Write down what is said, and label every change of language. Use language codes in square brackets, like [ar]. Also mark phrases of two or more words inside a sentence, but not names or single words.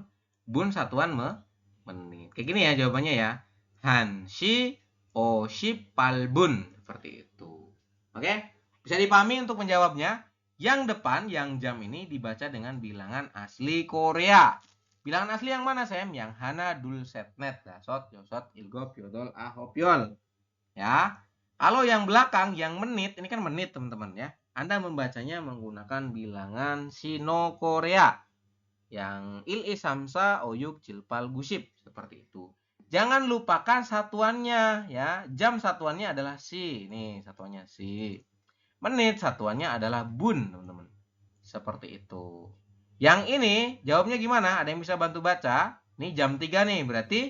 [id] Bun satuan menit. Kayak gini ya jawabannya ya. [ko] 한시 오 십 팔 분, [id] seperti itu. Oke? Bisa dipahami untuk menjawabnya? Yang depan, yang jam ini dibaca dengan bilangan asli Korea. Bilangan asli yang mana, Sam? Yang hana, [ko] 둘, 셋넷, 다섯, 여섯, 일곱, 여덟, 아홉열. [id] Ya. Kalau yang belakang, yang menit, ini kan menit, teman-teman ya. Anda membacanya menggunakan bilangan Sino Korea. [ko] Yang 일 삼사 오육 칠팔 구십, [id] seperti itu. Jangan lupakan satuannya ya. Jam satuannya adalah si. Nih, satuannya si. Menit satuannya adalah bun, teman-teman. Seperti itu. Yang ini jawabnya gimana? Ada yang bisa bantu baca? Nih jam 3 nih, berarti